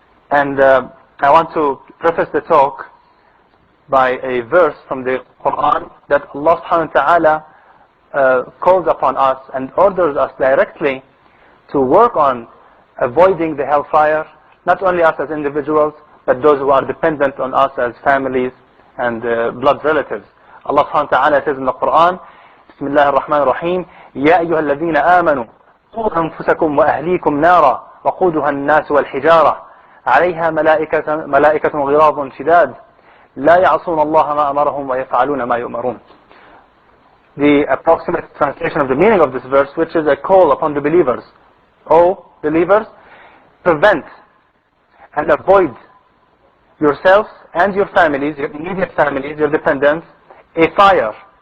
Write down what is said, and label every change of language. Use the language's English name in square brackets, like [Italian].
[English] And I want to preface the talk by a verse from the Quran that Allah subhanahu wa ta'ala calls upon us and orders us directly to work on avoiding the hellfire, not only us as individuals, but those who are dependent on us as families and blood relatives. Allah subhanahu wa ta'ala says in the Quran, [Arabic] بسم الله الرحمن الرحيم يا أيها الذين آمنوا قوا أنفسكم وأهليكم نارا وقودها الناس والحجارة عليها ملائكة غلاظ شداد لا يعصون الله ما أمرهم ويفعلون ما يؤمرون. [English] The approximate translation of the meaning of this verse, which is a call upon the believers. O believers, prevent and avoid yourselves and your families, your immediate families, your dependents, a fire.